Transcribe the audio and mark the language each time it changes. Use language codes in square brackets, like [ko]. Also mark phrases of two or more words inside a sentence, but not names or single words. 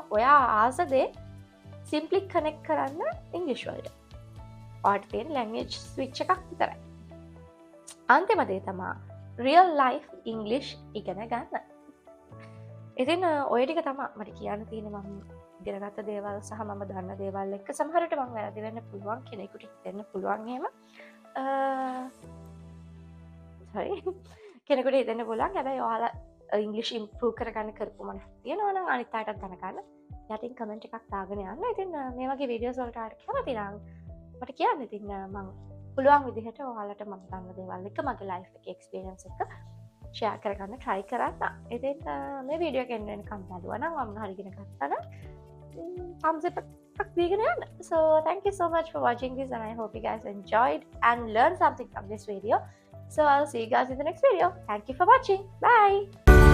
[si] ඔයා ආස දේ [en] simply connect [si] කරන්න ඉංග්‍රීසි වලට. ඔයාට තියෙන [en] language switch [si] එකක් විතරයි. අන්තිම දේ තමයි [en] real life English [si] ඉගෙන ගන්න. ඉතින් ඔය ටික තමයි මට කියන්න තියෙන්නේ. මම ඉගෙනගත්ත දේවල් සහ මම දන්න දේවල් එක්ක සමහරට මං වැරදි වෙන්න පුළුවන් කෙනෙකුට හිතෙන්න පුළුවන් එහෙම sorry කෙනෙකුට හිතෙන්න පුළුවන් හැබැයි ඔයාලා ඉංග්‍රීසි ඉම්ප්‍රූව් කරගන්න කරපු මොනවද තියෙනවා නම් අනිත් අයටත් දැනගන්න යටින් කමෙන්ට් එකක් දාගෙන යන්න. ඉතින් මේ වගේ වීඩියෝස් වලට ආවට කැමති නම් මට කියන්න. ඉතින් මම පුළුවන් විදිහට ඔයාලට මම දන්න දේවල් එක්ක මගේ ලයිෆ් එකේ එක්ස්පීරියන්ස් එක ෂෙයා කරගන්න try කරන්න. ඉතින් මේ වීඩියෝ එක එන්න කම් බලුවා නම් මම හරි ඉගෙන ගත්තා නම් [en] thumbs up [si] එකක් දීගෙන යන්න. [en] So thank you so much for watching this and I hope you guys enjoyed and learned something from this video. So I'll see you guys in the next video. Thank you for watching. Bye.